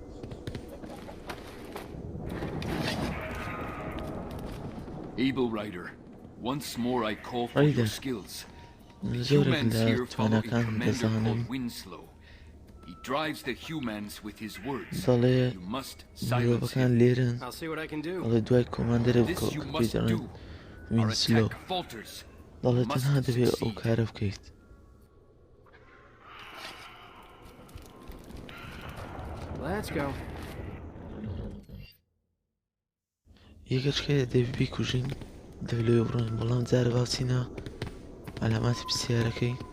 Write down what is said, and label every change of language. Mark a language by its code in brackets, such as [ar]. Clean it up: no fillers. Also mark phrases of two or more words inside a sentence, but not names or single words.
[en] Able Rider, once more I call for Rider. your skills. The [ckb] زۆرێک [en] humans [ckb] لە [en] here follow a [ckb] توانەکان [en] commander [ckb] دەزانم [en] called Winslow. He drives the humans with his words. [ckb] دەڵێ [en] You must silence [ckb] مرۆڤەکان [en] him. [ckb] لێرن [en] I'll see what I can do. [ckb] دەڵێ دوای کۆماندەرە [en] This you [ckb] بکەوت [en] must [ckb] دەڵێن [en] do. Our وینسلۆ attack falters. [ckb] دەڵێ [en] Must [ckb] تەنها دەبێت ئەو [en] succeed. [ckb] کارە بکەیت [en] Let's go. [ckb] یەکەچکە دەبێت بیکوژین دەبێت لێ بڕۆین بەڵام جارە باچینە ئەلاماتی پرسیارەکەی